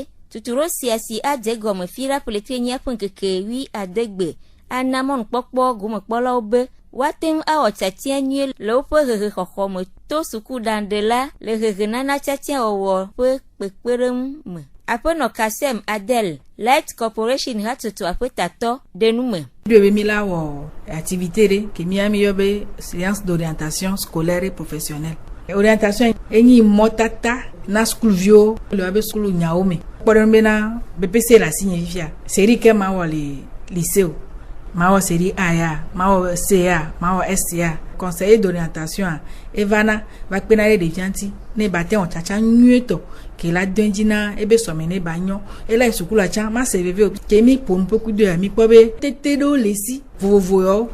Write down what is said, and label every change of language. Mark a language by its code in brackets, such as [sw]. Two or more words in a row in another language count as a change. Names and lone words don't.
[ee] Tuturo sia si ade gɔme fi ɖa ƒlete nyia ƒe ŋkeke 12 ana mɔnukpɔkpɔ gomekpɔlawo be woate ŋu awɔ tiatia nyuie le woƒe hehexɔxɔme to sukuɖaŋɖela le hehenana tiatia wɔwɔ ƒe kpekpeɖeŋu me. Aƒenɔ Kasem Adel, Light Corporation hatoto aƒetatɔ ɖe nu me. Be mi la wɔ activité ɖe ke mia mi yɔ be [fr] séance d'orientation scolaire et professionnelle. [ee] Orientation enyi mɔtata na sukuviwo le abe sukulu nyawo me. Kpɔɖeŋu bena BPC le asi nye fifia. Série ke ma wɔ le lycée ma wɔ série A ya, ma wɔ CA, ma wɔ SCA. [fr] Conseiller d'orientation [ee] evana va kpena ɖe ɖevia ŋuti ne ba te wɔ tsatsa nyuietɔ ke la do edzi na ebe sɔme ne ba nyɔ ela sukula tsã ma se veve o ke mi ƒo nuƒe ku doa mi kpɔ be tete ɖewo le si vovovowo